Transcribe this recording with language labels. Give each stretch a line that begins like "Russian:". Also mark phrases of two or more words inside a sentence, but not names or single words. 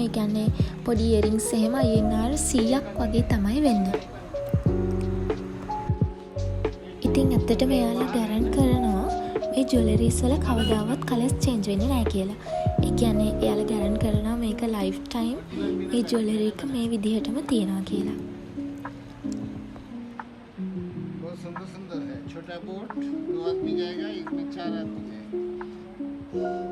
Sinhala: ඒ කියන්නේ පොඩි ඉයරින්ග්ස් එහෙම INR 100ක් වගේ තමයි වෙන්නේ. ඉතින් ඇත්තටම එයාලා ගැරන්ට් කරනවා මේ ජුවලරිස් වල කවදාවත්
English: colors change
Sinhala: වෙන්නේ නැහැ කියලා. ඒ කියන්නේ එයාලා ගැරන්ට් කරනවා මේක
English: life time
Sinhala: මේ ජුවලරි එක මේ විදිහටම තියනවා කියලා.
Hindi: बहुत सुंदर सुंदर है. छोटा बोट 2 आदमी जाएगा, इसमें 4 आदमी जाएगा.